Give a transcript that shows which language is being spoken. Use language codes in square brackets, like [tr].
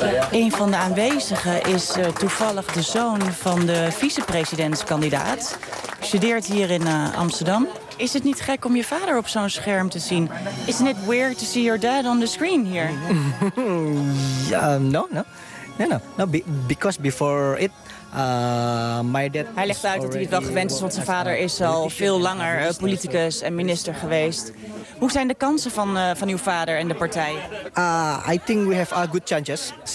[nl] Een van de aanwezigen is toevallig de zoon van de vicepresidentskandidaat. Studeert hier in Amsterdam. Is het niet gek om je vader op zo'n scherm te zien? [en] Isn't it weird to see your dad on the screen here? Yeah, no. Because before it. My dad, [nl] hij legt uit dat hij het wel gewend is, want zijn vader is al veel langer politicus en minister geweest. Hoe zijn de kansen van uw vader en de partij? [en] I think we have good chances.